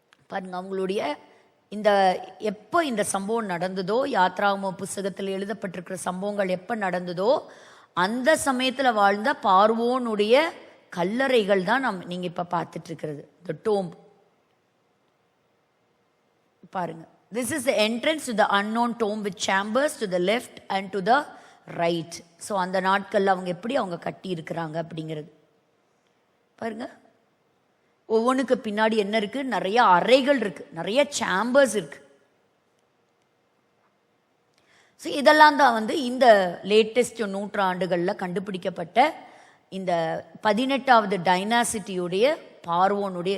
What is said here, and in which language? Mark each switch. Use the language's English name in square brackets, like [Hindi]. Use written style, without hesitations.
[Tamil] பாருங்க, அவங்களுடைய இந்த எப்போ இந்த சம்பவம் நடந்ததோ, யாத்ராகம புஸ்தகத்தில் எழுதப்பட்டிருக்கிற சம்பவங்கள் எப்போ நடந்ததோ அந்த சமயத்தில் வாழ்ந்த பார்வோனுடைய கல்லறைகள் தான் நீங்க இப்ப பார்த்துட்டு இருக்கிறது. [English] the tomb [Tamil] பாருங்க. [English] This is the entrance to the unknown tomb with chambers to the left and to the right. [Tamil] So அந்த நாட்கள்ல அவங்க எப்படி அவங்க கட்டி இருக்கிறாங்க அப்படிங்கிறது பாருங்க. ஒவ்வொன்றுக்கு பின்னாடி என்ன இருக்கு, நிறைய அறைகள் இருக்கு, நிறைய சேம்பர்ஸ் இருக்கு. ஸோ இதெல்லாம் தான் வந்து இந்த லேட்டஸ்ட் நூற்றாண்டுகளில் கண்டுபிடிக்கப்பட்ட இந்த 18வது டைனாசிட்டியுடைய பார்வோனுடைய.